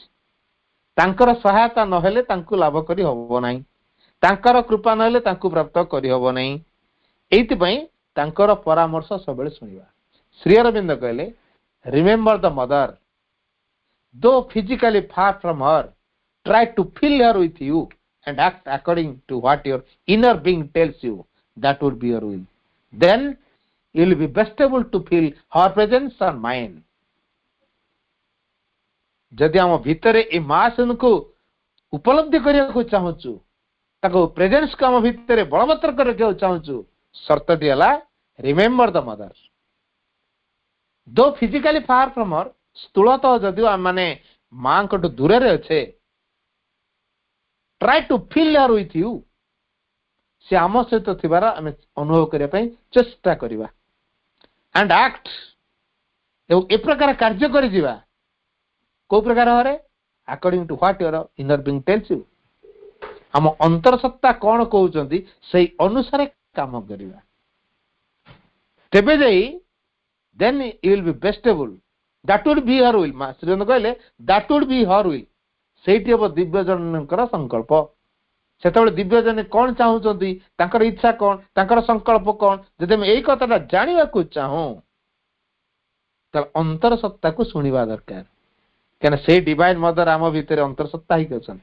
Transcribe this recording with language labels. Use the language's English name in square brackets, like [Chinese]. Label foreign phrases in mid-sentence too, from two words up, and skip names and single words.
[Odia] ତାଙ୍କର ସହାୟତା ନହେଲେ ତାଙ୍କୁ ଲାଭ କରି ହବ ନାହିଁ, ତାଙ୍କର କୃପା ନହେଲେ ତାଙ୍କୁ ପ୍ରାପ୍ତ କରିହବ ନାହିଁ। ଏଇଥିପାଇଁ ତାଙ୍କର ପରାମର୍ଶ ସବୁବେଳେ ଶୁଣିବା। ଶ୍ରୀ ଅରବିନ୍ଦ କହିଲେ, [English] remember the Mother, though physically far from her, try to fill her with you and act according to what your inner being tells you. That would be your will. Then you will be best able to feel her presence and mine. [Odia] ଯଦି ଆମ ଭିତରେ ଏ ମହାଶୂନ୍ୟକୁ ଉପଲବ୍ଧି କରିବାକୁ ଚାହୁଁଛୁ, ତାକୁ ପ୍ରେଜେନ୍ସକୁ ଆମ ଭିତରେ ବଳବତ୍ତର କରିବାକୁ ଚାହୁଁଛୁ, ସର୍ତ୍ତଟି ହେଲା [English] remember the Mother. though physically far from her, [Odia] ସ୍ଥୂଳତଃ ଯଦିଓ ଆମମାନେ ମାଙ୍କଠୁ ଦୂରରେ ଅଛେ, [English] try to fill her with you, [Odia] ସେ ଆମ ସହିତ ଥିବାର ଆମେ ଅନୁଭବ କରିବା ପାଇଁ ଚେଷ୍ଟା କରିବା। [English] and act, [Odia] ଏବଂ ଏ ପ୍ରକାର କାର୍ଯ୍ୟ କରିଯିବା। କୋଉ ପ୍ରକାର ଭାବରେ? [English] according to what your inner being tells you, [Odia] ଆମ ଅନ୍ତର ସତ୍ତା କଣ କହୁଛନ୍ତି ସେଇ ଅନୁସାରେ କାମ କରିବା। ତେବେ ଯାଇ [English] then you will be bestable. That would be her will. ମା ଶ୍ରୀରନ୍ଦ କହିଲେ that would be her will. [Odia] ସେଇଠି ହେବ ଦିବ୍ୟଜନଙ୍କର ସଂକଳ୍ପ। ସେତେବେଳେ ଦିବ୍ୟଜନ କଣ ଚାହୁଁଛନ୍ତି, ତାଙ୍କର ଇଚ୍ଛା କଣ, ତାଙ୍କର ସଂକଳ୍ପ କଣ, ଯଦି ଆମେ ଏଇ କଥାଟା ଜାଣିବାକୁ ଚାହୁଁ ତାହେଲେ ଅନ୍ତର ସତ୍ତାକୁ ଶୁଣିବା ଦରକାର। କାହିଁକିନା ସେଇ [English] divine Mother [Odia] ଆମ ଭିତରେ ଅନ୍ତର ସତ୍ତା ହେଇକି ଅଛନ୍ତି।